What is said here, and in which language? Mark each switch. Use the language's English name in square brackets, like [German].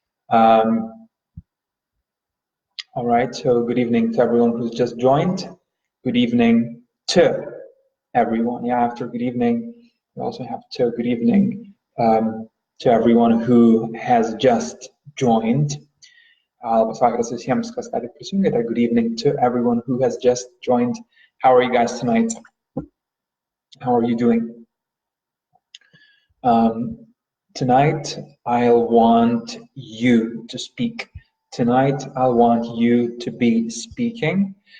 [English] Um, all right, so good evening to everyone who's just joined. Good evening to everyone. Yeah, after good evening, we also have to good evening to everyone who has just joined. [Lithuanian] Labas vakaras visiems, kas ką tik prisijungėte. [English] Good evening to everyone who has just joined. How are you guys tonight? How are you doing? Tonight, I'll want you to speak. Tonight, I'll want you to be speaking.